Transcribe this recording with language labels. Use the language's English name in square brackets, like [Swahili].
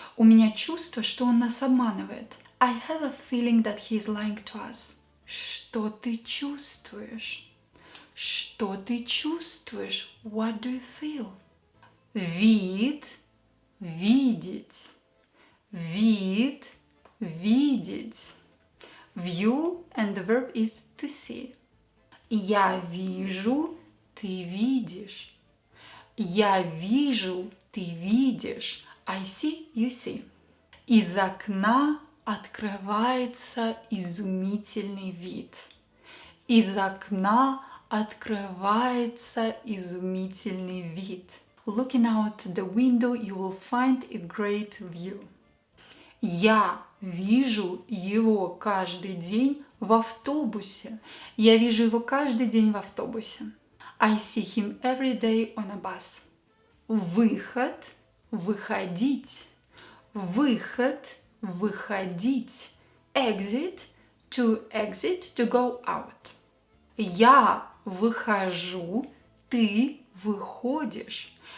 [Russian] У меня чувство, что он нас обманывает. [English] I have a feeling that he is lying to us. [Russian] Что ты чувствуешь? Что ты чувствуешь? [English] What do you feel? [Russian] Вид, видеть. Вид, видеть. [English] View and the verb is to see. [Russian] Я вижу, ты видишь. Я вижу, ты видишь. [English] I see, you see. [Russian] Из окна открывается изумительный вид. Из окна открывается изумительный вид. [English] Looking out the window, you will find a great view. [Russian] Я вижу его каждый день в автобусе. Я вижу его каждый день в автобусе. [English] I see him every day on a bus. [Russian] Выход, выходить. Выход, выходить. [English] Exit, to go out. [Russian] Я выхожу, ты выходишь.